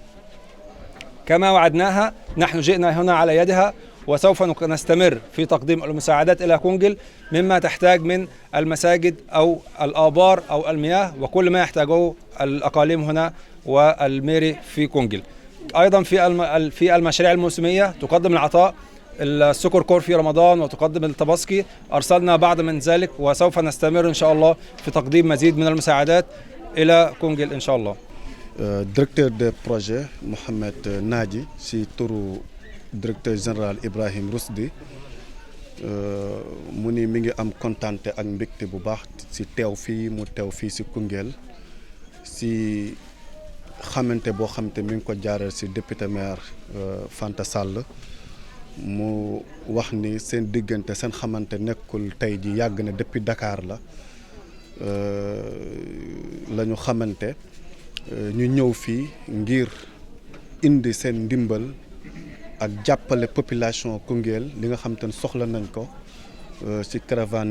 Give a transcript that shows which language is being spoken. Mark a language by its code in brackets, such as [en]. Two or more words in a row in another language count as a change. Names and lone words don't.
[ar] كما وعدناها نحن جئنا هنا على يدها وسوف نستمر في تقديم المساعدات إلى كونجل مما تحتاج من المساجد أو الآبار أو المياه وكل ما يحتاجه الأقاليم هنا والميري في كونجل. أيضا في المشاريع الموسمية تقدم العطاء السكر كور في رمضان وتقدم الطباسكي، أرسلنا بعض من ذلك وسوف نستمر إن شاء الله في تقديم مزيد من المساعدات إلى كونجل إن شاء الله. [fr] Directeur de projet [wo] Mohamed Nadji si turu [fr] directeur général [wo] Ibrahim Rusdi mu ni mi ngi am kontante ak mbégte bu baax si teew fii si Koungheul si xamante boo xamante mi ngi ko jaaral si [fr] député maire [wo] Fanta Sall mu wax ni seen diggante seen xamante nekkul tey ji yàgg na depuis Dakar la ñu xamante ñu ñëw fii ngir indi seen ndimbal ak jàppale population Koungheul li nga xam te ne soxla nañ ko ci caravane